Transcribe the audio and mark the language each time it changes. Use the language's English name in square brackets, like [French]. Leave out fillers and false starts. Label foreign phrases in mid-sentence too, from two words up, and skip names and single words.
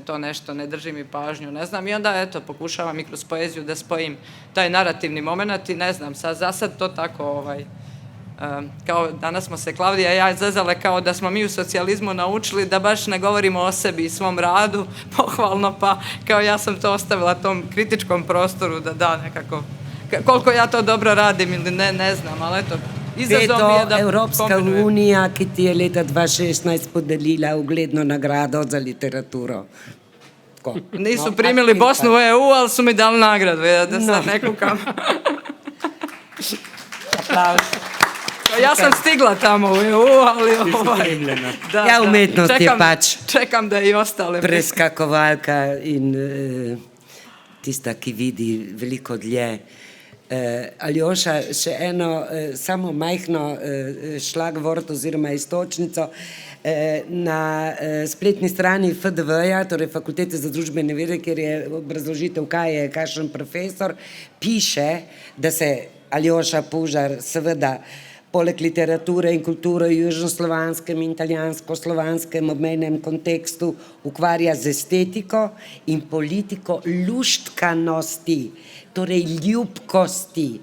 [Bosnian] to nešto, ne drži mi pažnju, ne znam, i onda eto pokušavam i kroz poeziju da spojim taj narativni moment i ne znam, za sad to tako kao danas smo se Klavdija i ja zezale kao da smo mi u socijalizmu naučili da baš ne govorimo o sebi i svom radu pohvalno, pa kao ja sam to ostavila tom kritičkom prostoru da nekako, koliko ja to dobro radim ili ne znam, ali eto, izazov mi je da [Slovenian] Evropska [Bosnian] kombinujem. [Slovenian] unija, ki ti je leta 2016 podelila ugledno nagrado za literaturo. Tako. [Bosnian] Nisu [Slovenian] No, [Bosnian] primili a- Bosnu u EU, ali su mi dali nagradu, da sad ne kukam. Aplauz. Ja sam stigla tamo u EU, ali da, [Slovenian] Ja, umetnost je pač [Bosnian] čekam da i ostale. [Slovenian] preskakovalka in tista, ki vidi veliko dlje. Aljoša, še eno samo majhno šlagvort oziroma istočnico. Na spletni strani FDV-ja, torej Fakultete za družbene vede, kjer je obrazložitev, kaj je kakšen profesor, piše, da se Aljoša Pužar seveda poleg literature in kulture v južnoslovanskem in italijansko-slovanskem obmejnem kontekstu ukvarja z estetiko in politiko luštkanosti, torej ljubkosti.